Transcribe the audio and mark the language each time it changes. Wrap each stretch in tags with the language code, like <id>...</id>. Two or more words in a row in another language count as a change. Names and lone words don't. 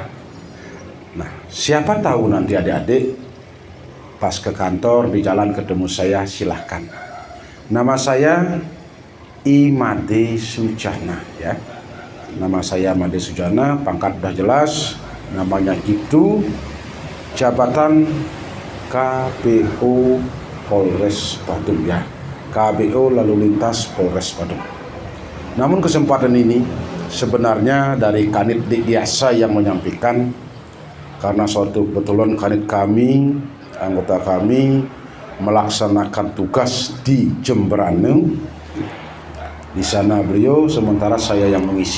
<id>Nah, siapa tahu nanti adik-adik pas ke kantor di jalan ketemu saya, silahkan. Nama saya Imade Sujana, ya. Nama saya Imade Sujana, pangkat udah jelas, namanya itu, jabatan KBO Polres Badung, ya. KBO Lalu Lintas Polres Badung. Namun kesempatan ini sebenarnya dari Kanit Dikyasa yang menyampaikan, karena suatu kebetulan Kanit kami, anggota kami melaksanakan tugas di Jemberane. Di sana beliau, sementara saya yang mengisi.</id>